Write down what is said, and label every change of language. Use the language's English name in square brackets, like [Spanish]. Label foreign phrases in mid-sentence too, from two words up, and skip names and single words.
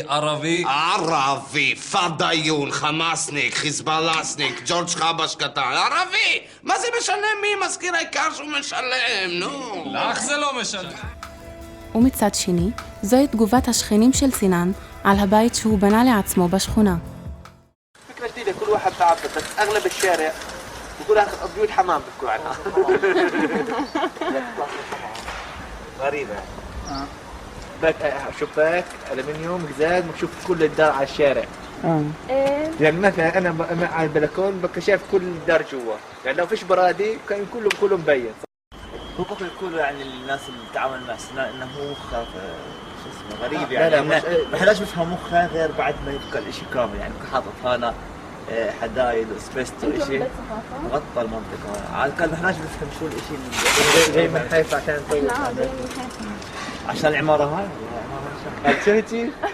[Hebrew] ערבי, פדאיון, חמאסניק, חיזבאלסניק, ג'ורג' חבש קטן. ערבי! מה זה משנה מי? מזכיר העיקר שהוא משלם, נו. לך זה לא משנה. ומצד שני, זוהי תגובת השכנים של סינן על הבית שהוא בנה לעצמו בשכונה. [Arabic] فكرة جديدة كل واحد تعبد بس أغلب الشارع بقول هذا بيوت حمام بتقول عنها غريبة بك شباك ألمنيوم قزاز مكشوف كل الدار على الشارع يعني مثلا أنا على البلكون بكشف كل الدار جوا يعني لو فيش برادي كان كله مبين هو بقول يقولوا يعني الناس اللي بتتعامل مع سنان إنه هو مخ شو اسمه غريب يعني لا ما حداش بفهم مخه غير بعد ما يبقى الإشي كامل يعني حاطط هنا حدايد واسبستو إشي مغطى المنطقة على الأقل ما حداش بفهم شو الإشي جاي من حيث عشان نطور عشان العمارة هاي شفتي؟